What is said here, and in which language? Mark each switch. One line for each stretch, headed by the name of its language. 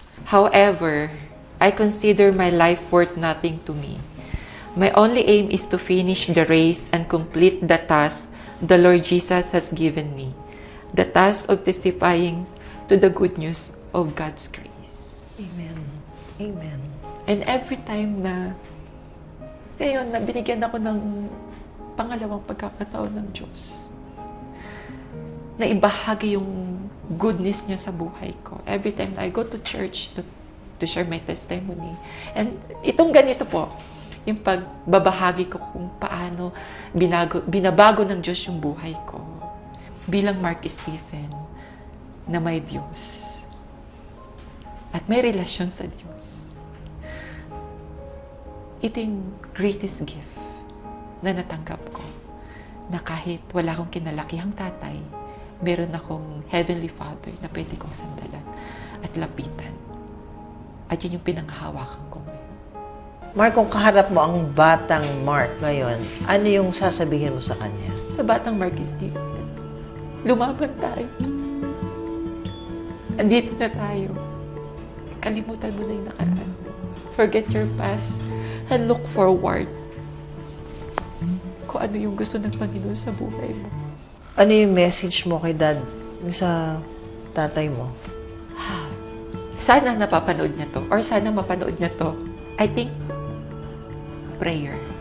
English: However, I consider my life worth nothing to me. My only aim is to finish the race and complete the task the Lord Jesus has given me. The task of testifying to the good news of God's grace. Amen. Amen. And every time
Filipino: na ngayon na binigyan ako ng pangalawang pagkakataon ng Diyos, na ibahagi yung goodness niya sa buhay ko.
English: Every time I go to church to share my testimony.
Filipino: And itong ganito po, yung pagbabahagi ko kung paano binabago ng Diyos yung buhay ko. Bilang Mark Stephen, na may Diyos. At may relasyon sa Diyos. Ito yung
English: greatest gift
Filipino: na natanggap ko. Na kahit wala akong kinalakihang tatay, meron akong Heavenly Father na pwede kong sandalan at lapitan. At yun yung pinanghahawakan ko ngayon. Mark, kung kaharap mo ang batang Mark ngayon, ano yung sasabihin mo sa kanya? Sa batang Mark Stephen, lumaban tayo. Andito na tayo. Kalimutan mo na yung nakaraan.
English: Forget your past and look forward.
Filipino: Kung ano yung gusto ng Panginoon sa buhay mo. Ano yung message mo kay Dad, yung sa tatay mo? Sana napapanood niya to or sana mapanood niya to.
English: I think prayer.